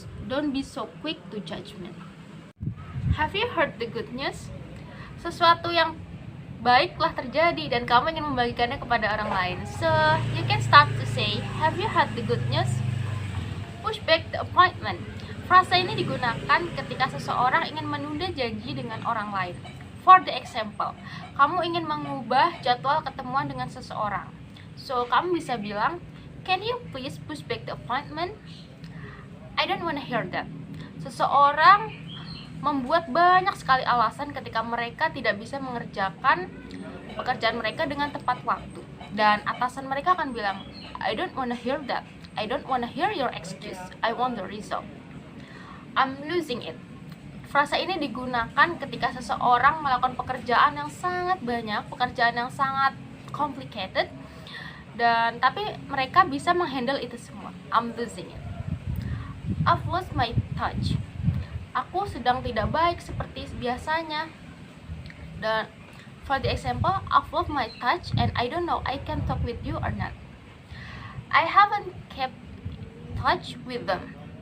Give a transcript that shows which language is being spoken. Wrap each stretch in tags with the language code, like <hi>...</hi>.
<en>Don't be so quick to judgment. Have you heard the good news?</en> <id>Sesuatu yang baik telah terjadi dan kamu ingin membagikannya kepada orang lain.</id> <en>So you can start to say, have you heard the good news? Push back the appointment.</en> <id>Frasa ini digunakan ketika seseorang ingin menunda janji dengan orang lain.</id> <en>For the example,</en> <id>kamu ingin mengubah jadwal ketemuan dengan seseorang.</id> <en>So</en> <id>kamu bisa bilang,</id> <en>can you please push back the appointment? I don't wanna hear that.</en> <id>Seseorang membuat banyak sekali alasan ketika mereka tidak bisa mengerjakan pekerjaan mereka dengan tepat waktu, dan atasan mereka akan bilang,</id> <en>I don't wanna hear that. I don't wanna hear your excuse. I want the result. I'm losing it.</en> <id>Frasa ini digunakan ketika seseorang melakukan pekerjaan yang sangat banyak, pekerjaan yang sangat complicated, dan tapi mereka bisa menghandle itu semua.</id> <en>I'm losing it. I've lost my touch.</en> <id>Aku sedang tidak baik seperti biasanya.</id> <en>Dan for the example, I've lost my touch and I don't know I can talk with you or not. I haven't kept touch with them.</en>